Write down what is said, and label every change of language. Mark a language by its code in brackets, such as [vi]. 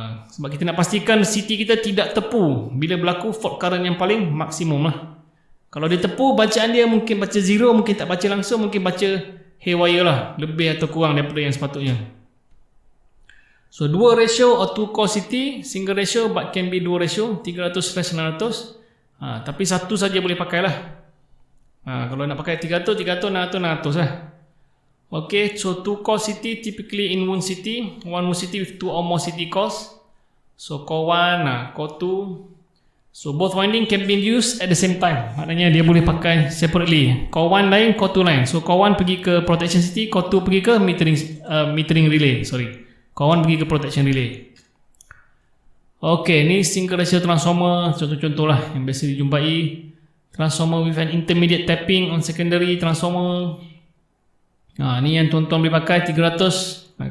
[ms] Sebab kita nak pastikan CT kita tidak tepu bila berlaku fault current yang paling maksimum lah. Kalau dia tepu, bacaan dia mungkin baca 0, mungkin tak baca langsung, mungkin baca haywire lah, lebih atau kurang daripada yang sepatutnya. [en] So 2 ratio or 2 core CT, single ratio but can be 2 ratio, 300/600. [ms] Tapi satu saja boleh pakai lah. Kalau nak pakai 300, 600 lah. [en] Okay, so 2 core CT typically in one CT, one CT with 2 or more CT cores. So core 1, core 2. So both winding can be used at the same time. [ms] Maknanya dia boleh pakai separately. Core 1 lain, core 2 lain. So core 1 pergi ke protection CT, core 2 pergi ke metering relay. Core 1 pergi ke protection relay. Okay, ni single ratio transformer, contoh-contoh lah yang biasa dijumpai. [en] Transformer with an intermediate tapping on secondary transformer. [ms] Ni yang tuan-tuan boleh pakai 300.